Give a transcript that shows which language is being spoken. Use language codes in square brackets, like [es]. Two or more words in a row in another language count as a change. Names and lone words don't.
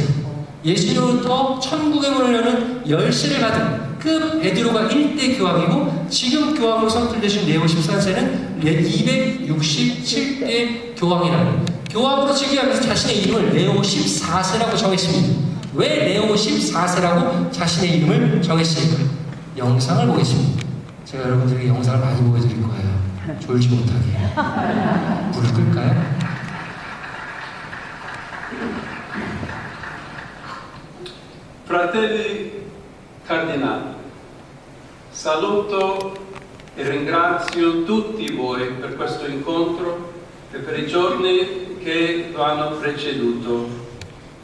[ko] 예수님으로부터 천국의 문을 여는 열쇠를 받은 그 베드로가 1대 교황이고 지금 교황으로 선출되신 레오 13세는 267대 교황이라는 교황으로 즉위하면서 자신의 이름을 레오 14세라고 정했습니다. 왜 레오 14세라고 자신의 이름을 정했을까? 영상을 보겠습니다. 제가 여러분들에게 영상을 많이 보여드릴 거예요. 졸지 못하게. 불을 끌까요? [it] Fratelli cardinali, saluto e ringrazio tutti voi per questo incontro e per i giorni che lo hanno preceduto.